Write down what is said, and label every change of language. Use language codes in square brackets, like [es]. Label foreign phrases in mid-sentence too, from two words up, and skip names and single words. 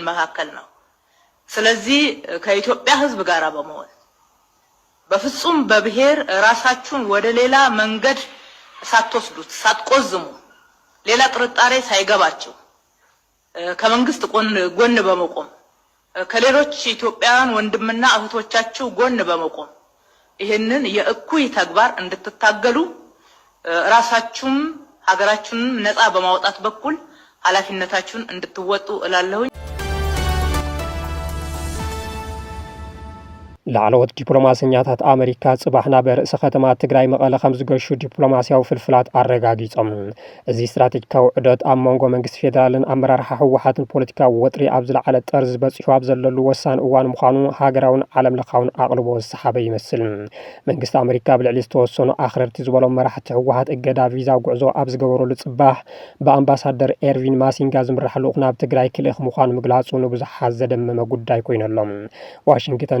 [am] መካከል ነው ስለዚህ ከኢትዮጵያ ህዝብ ጋር በመሆን በፍጹም በብሔር ራሳችሁን ወደ ሌላ መንገድ ሳትወስዱት ሳትቆዝሙ ሌላ ጥርጣሬ ሳይገባቸው ከመንግስት ጎን በመቆም ከሌሎች ኢትዮጵያውያን ወንድምና እህቶቻችሁ ጎን በመቆም ይሄንን የእኩይ ተግባር እንድትታገሉ ራሳችሁም ሀገራችሁንም ነፃ በማውጣት በኩል ኃላፊነታችሁን እንድትወጡ እላለሁ። [ti] ላዕለዎት ዲፕሎማስኛታት ኣሜሪካ ጽባሕ ናብ ርእሰ ከተማ ትግራይ መቐለ ከም ዝገሹ ዲፕሎማስያዊ ፍልፍላት ኣረጋጊጾም። እዚ ስትራቴጂካዊ ዑደት ኣብ መንጎ መንግስቲ ፌደራልን ኣመራርሓ ህወሓትን ፖለቲካዊ ወጥሪ ኣብ ዝለዓለ ጠርዚ በፂሑ ኣብ ዘለሉ ወሳኒ እዋን ምዃኑ ሃገራውን ዓለም ለኻውን ኣቕልቦ ዝሰሓበ ይመስል። መንግስቲ ኣሜሪካ ብልዕሊ ዝተወሰኑ ኣኽረርቲ ዝበሎም መራሕቲ ህወሓት እገዳ ቪዛ ጉዕዞ ኣብ ዝገበረሉ ጽባሕ ብኣምባሳደር ኤርቪን ማሲንጋ ዝምራሕ ልኡኽ ናብ ትግራይ ክልእኽ ምዃኑ ምግላጹ ንብዙሓት ዘደመመ ጉዳይ ኮይነሎም። ዋሽንግተን